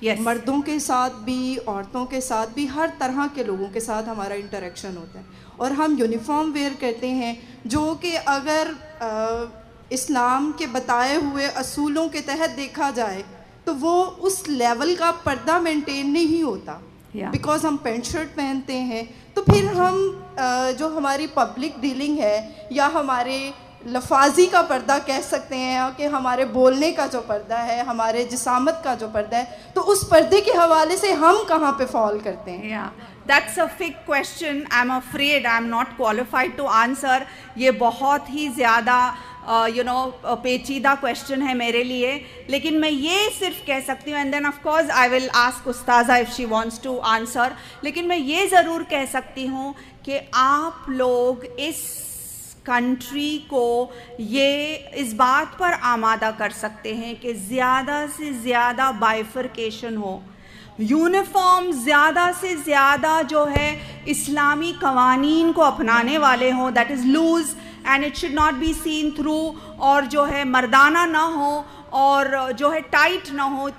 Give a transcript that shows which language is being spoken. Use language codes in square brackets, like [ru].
[ur] مردوں کے ساتھ بھی، عورتوں کے ساتھ بھی، ہر طرح کے لوگوں کے ساتھ ہمارا انٹریکشن ہوتا ہے، اور ہم یونیفارم ویئر کرتے ہیں جو کہ اگر اسلام کے بتائے ہوئے اصولوں کے تحت دیکھا جائے تو وہ اس لیول کا پردہ مینٹین نہیں ہوتا، بیکاز ہم پینٹ شرٹ پہنتے ہیں. تو پھر ہم جو ہماری پبلک ڈیلنگ ہے، یا ہمارے لفاظی کا پردہ کہہ سکتے ہیں، کہ ہمارے بولنے کا جو پردہ ہے، ہمارے جسامت کا جو پردہ ہے، تو اس پردے کے حوالے سے ہم کہاں پہ فال کرتے ہیں؟ [en] That's a big question. I'm afraid I'm not qualified to answer. [ur] یہ بہت ہی زیادہ پیچیدہ کویشچن ہے میرے لیے، لیکن میں یہ صرف کہہ سکتی ہوں، [en] and then of course I will ask استاذہ if she wants to answer, [ur] لیکن میں یہ ضرور کہہ سکتی ہوں کہ آپ لوگ اس کنٹری کو یہ اس بات پر آمادہ کر سکتے ہیں کہ زیادہ سے زیادہ بائیفرکیشن ہو، یونیفارم زیادہ سے زیادہ جو ہے اسلامی قوانین کو اپنانے والے ہوں، [en] that is lose and it should not be seen through, [ur] اور جو ہے مردانہ نہ ہو اور جو ہے ٹائٹ نہ ہو.